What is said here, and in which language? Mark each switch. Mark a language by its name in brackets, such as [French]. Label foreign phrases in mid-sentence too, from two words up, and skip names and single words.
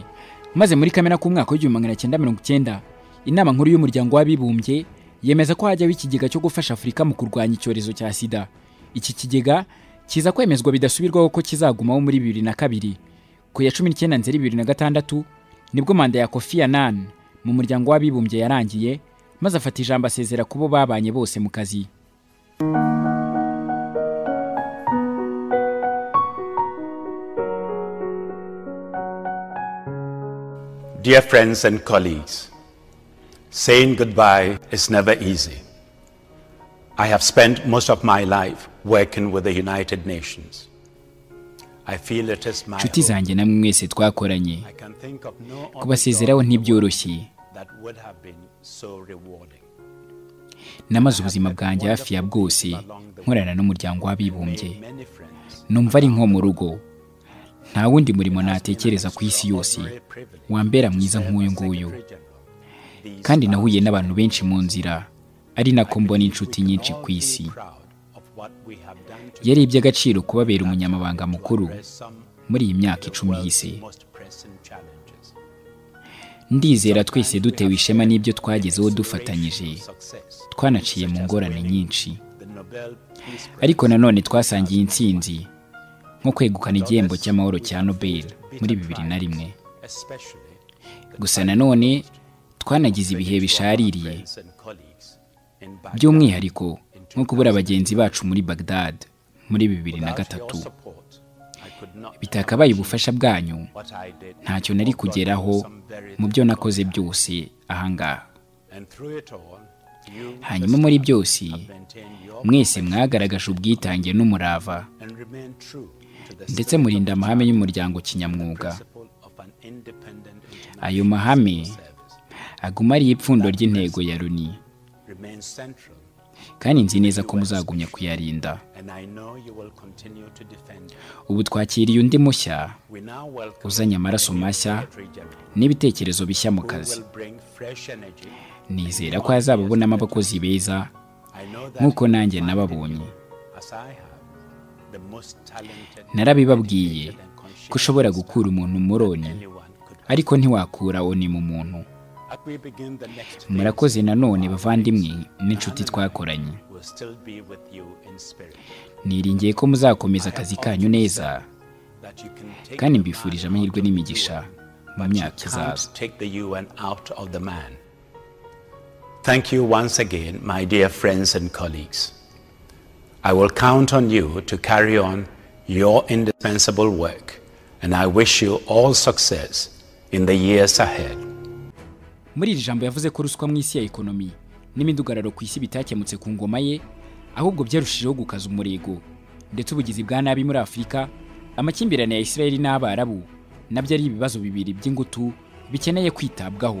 [Kinyarwanda] Maze muri Kamena ku mwaka w'1990 inama nkuru y'umuryango w'abibumbye yemeza ko hajyaho ikigega cyo gufasha Afrika mu kurwanya icyorezo cya sida. Iki kigega kiza kwemezwa bidasubirwaho ko kizagumaho muri 2002. Ku ya 19 Nzeri 2006 nibwo manda ya Kofi Annan mu muryango w'abibumbye yarangiye, maze afata ijambo asezera kubo babanye bose mu kazi. [English] Dear friends and colleagues, saying goodbye is never easy. I have spent most of my life working with the United Nations. I feel it is my [Kinyarwanda] Nshuti zanjye namwe mwese twakoranye, [English] I can think of no [Kinyarwanda] kubasezeraho ntibyoroshye. [English] that would have been so rewarding. [Kinyarwanda] Namaze ubuzima bwanjye hafi ya bwose nkorana n'umuryango w'abibumbye. [English] Many friends, [Kinyarwanda] Numva ari nko mu rugo. Nta wundi murimo natekereza ku isi yose wambera mwiza nk'uyu nguyu. Kandi nahuye n'abantu benshi mu nzira, ari nako mbona inshuti nyinshi ku isi. [English] proud of what we have done to [Kinyarwanda] Yari iby'agaciro kubabera umunyamabanga mukuru [English] some [Kinyarwanda] muri iyi myaka 10 ihise. [English] most pressing challenges. [Kinyarwanda] Ndizera twese dutewe ishema n'ibyo twagezeho dufatanyije, [English] Success. [Kinyarwanda] twanaciye mu ngorane nyinshi. [English] The Nobel Peace Prize [Kinyarwanda] Ariko nanone twasangiye intsinzi, nko kwegukana igihembo cy'amahoro cya Nobel muri 2001. [English] especially [Kinyarwanda] Gusa nanone twanagize ibihe bishaririye, [English] friends and colleagues in Baghdad. [Kinyarwanda] by'umwihariko nko kubura abagenzi bacu muri Baghdad muri Without your 2003. [English] support, I could not [Kinyarwanda] Bitakabaye ubufasha bwanyu, [English] what I did. [Kinyarwanda] ntacyo nari kugeraho mu byo nakoze byose ahangaha. [English] And through it all, you [Kinyarwanda] Hanyuma muri byose [English] maintain your [Kinyarwanda] mwese mwagaragaje ubwitange n'umurava, [English] and remain true to the [Kinyarwanda] ndetse murinda amahame y'umuryango kinyamwuga. [English] principle of an independent [Kinyarwanda] Ayo mahame [English] service. [Kinyarwanda] aguma ari ipfundo ry'intego ya Loni, [English] Remain central, [Kinyarwanda] kandi nzi neza ko muzagumya kuyarinda. [English] and I know you will continue to defend it. [Kinyarwanda] Ubu twakiriye undi mushya [English] We now welcome [Kinyarwanda] uzanye amaraso mashya [English] Secretary General, [Kinyarwanda] n'ibitekerezo bishya mu [English] who [Kinyarwanda] kazi. [English] will bring fresh energy. [Kinyarwanda] Nizera ko azababonamo abakozi beza [English] I know that [Kinyarwanda] nk'uko [English] you [Kinyarwanda] nanjye [English] find [Kinyarwanda] nababonye. [English] in you, as I have, the most talented, [Kinyarwanda] Narabibabwiye [English] dedicated and conscientious [Kinyarwanda] ko ushobora gukura umuntu muri Oni, [English] anyone could have. [Kinyarwanda] ariko ntiwakura Oni mu muntu. [English] As we begin the next phase, [Kinyarwanda] Murakoze nanone bavandimwe n'inshuti twakoranye. [English] we'll still be with you in spirit, [Kinyarwanda] Niringiye ko muzakomeza akazi kanyu neza, [English] that you can take [Kinyarwanda] kandi [English] the [Kinyarwanda] mbifurije [English] man [Kinyarwanda] amahirwe [English] out of the [Kinyarwanda] n'imigisha [English] UN, [Kinyarwanda] mu [English] but you [Kinyarwanda] myaka izaza. [English] can't take the UN out of the man. Thank you once again, my dear friends and colleagues. I will count on you to carry on your indispensable work, and I wish you all success in the years ahead. [Kinyarwanda] Muri iri jambo yavuze ko ruswa mu isi ya ekonomi n'imidugararo ku isi bitakemutse ku ngoma ye, ahubwo byarushijeho gukaza umurego, ndetse ubugizi bwa nabi muri Afrika, amakimbirane ya Israeli n'Abarabu nabyo ari ibibazo bibiri by'ingutu bikeneye kwitabwaho.